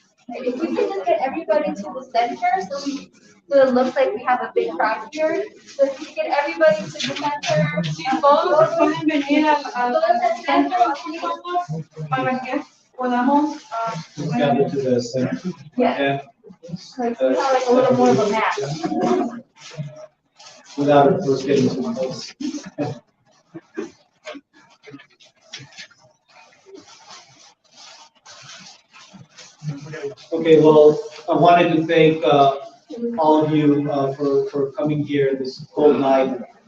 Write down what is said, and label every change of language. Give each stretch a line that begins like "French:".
English: If we can just get everybody to the center, so it looks like we have a big crowd here. So if we can get everybody to the center.
Spanish: Si todos pueden venir al centro, para que podamos.
English: Gather to the center. Yeah. Like, we have like a little more of a map. Without of course getting too close. Okay, well, I wanted to thank all of you for coming here this cold night.